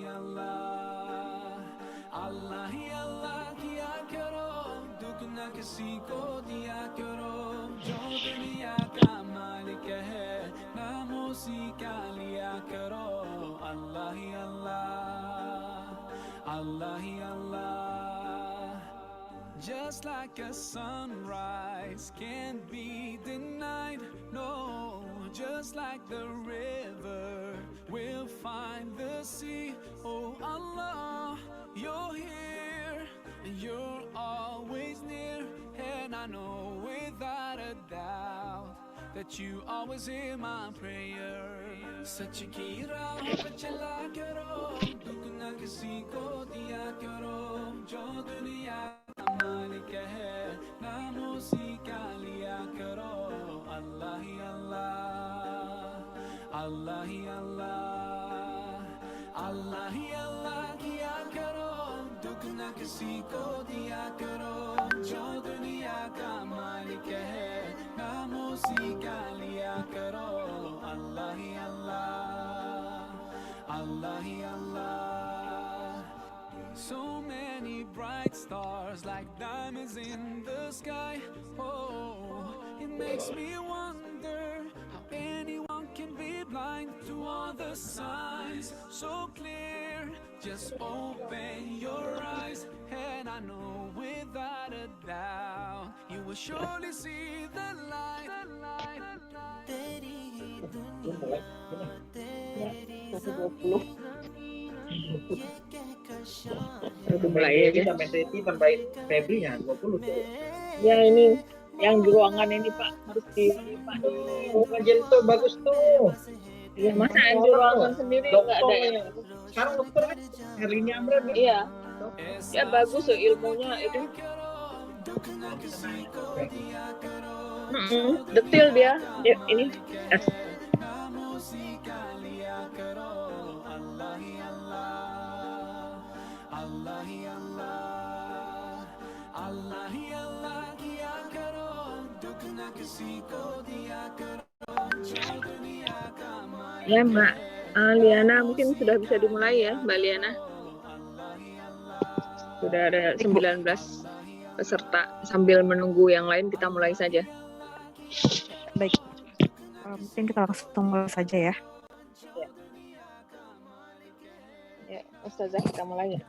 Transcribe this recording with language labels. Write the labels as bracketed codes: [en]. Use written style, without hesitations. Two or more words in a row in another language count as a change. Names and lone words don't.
[hi] अल्लाह अल्लाह ही अल्लाह किया करो दुख न किसी को दिया करो जो दुनिया का मालिक है नाम उसी का लिया करो अल्लाह ही अल्लाह अल्लाह ही अल्लाह [en] Just like a sunrise can't be denied, no. Just like the river will find the sea. Oh Allah, you're here and you're always near. And I know without a doubt that you always hear my prayer. [hi] सच की राह पर चला करो दुख न किसी को दिया करो जो दुनिया का मालिक है नाम उसी का लिया करो अल्लाह ही अल्लाह अल्लाह ही अल्लाह अल्लाह ही अल्लाह किया करो दुख न किसी को दिया करो जो दुनिया का मालिक है नाम उसी का लिया करो अल्लाह ही अल्लाह अल्लाह ही अल्लाह [en] So many bright stars like diamonds in the sky. Oh, it makes me wonder how anyone can be blind to all the signs so clear. Just open your eyes and I know without a doubt you will surely see the light. [hi] तेरी ही दुनिया तेरी ज़मीं ये कहकर शान [id] Kita dimulai aja. Sampai Seti sampai Febri-nya 20 tuh. Ya ini yang di ruangan ini Pak harus di Pak. Oh, kajian tuh bagus tuh. Ya, masa yang di ruangan sendiri nggak ada ya? Sekarang dokter kan Herlini Amran nih. Iya. Ya bagus loh ilmunya itu. Detil dia. Ya, ini. [hi] नाम उसी का लिया करो अल्लाह ही अल्लाह अल्लाह ही अल्लाह अल्लाह ही अल्लाह किया करो दुख न किसी को दिया करो जो दुनिया का मालिक [id] Ya Mbak Liana mungkin sudah bisa dimulai ya Mbak Liana. Sudah ada 19 peserta. Sambil menunggu yang lain kita mulai saja. Baik. Mungkin kita langsung mulai saja ya. Ya Ustazah kita mulai ya.